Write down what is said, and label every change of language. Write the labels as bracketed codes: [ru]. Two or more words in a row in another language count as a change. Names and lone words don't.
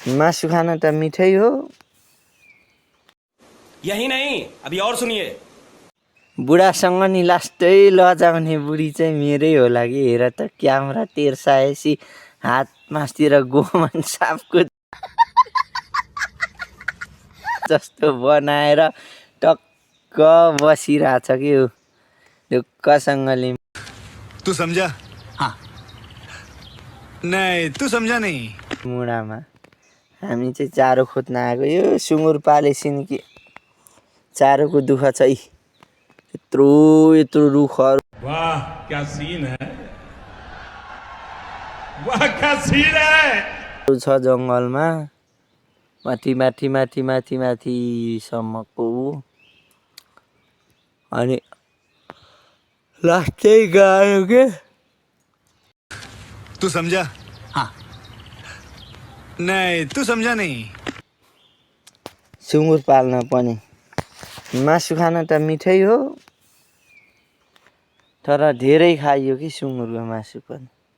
[ne] मासु खान त मिठै हो। [hi] यही नहीं, अभी और सुनिए। [ne] बुढासँग नि लास्टै लजाउने बुढी चाहिँ मेरै होला कि। हेर त क्यामेरा तेर्साएसी हात मासतिर गोमन सापको जस्तो बनाएर टक्क बसिरहेछ कि ऊ ढुक्कसँगले। [hi] तू समझा? हाँ। नहीं, तू समझा नहीं। [ne] मुढामा हामी चाहिँ चारो खोज्न आएको। यो सुँगुर पालेछिन् कि चारोको दुःख छ है। यत्रो यत्रो रुखहरू [hi] वाह क्या सीन है, वाह क्या सीन है। [ne] छ जङ्गलमा, माथि माथि माथि माथि माथिसम्मको। अनि लास्टै गायो के। [hi] तू समझा? हाँ। नहीं, तू समझा नहीं। [ne] सुँगुर पाल्न पनि मासु खान त मिठै हो, तर धेरै खाइयो कि सुँगुरको मासु पनि।